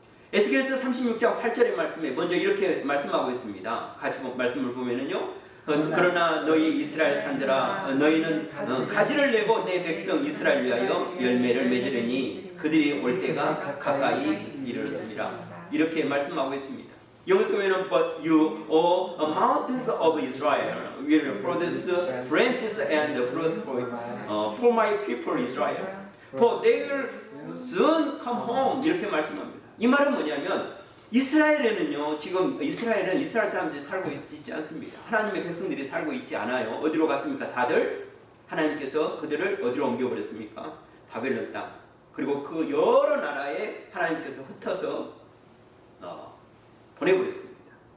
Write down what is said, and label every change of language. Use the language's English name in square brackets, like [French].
[Korean] 에스겔서 36장 8절의 말씀에 먼저 이렇게 말씀하고 있습니다. 같이 말씀을 보면은요, 그러나 너희 이스라엘 산들아, 너희는 가지를 내고 내 백성 이스라엘 위하여 열매를 맺으려니 그들이 올 때가 가까이 이르렀습니다. 이렇게 말씀하고 있습니다. 여기서 보면 [English] But you, O mountains of Israel, will produce branches and fruit for my people Israel. For they will soon come home. [Korean] 이렇게 말씀합니다. 이 말은 뭐냐면, 이스라엘에는요, 지금 이스라엘 사람들이 살고 있지 않습니다. 하나님의 백성들이 살고 있지 않아요. 어디로 갔습니까? 다들 하나님께서 그들을 어디로 옮겨버렸습니까? 바벨론 땅. 그리고 그 여러 나라에 하나님께서 흩어서 보내버렸습니다.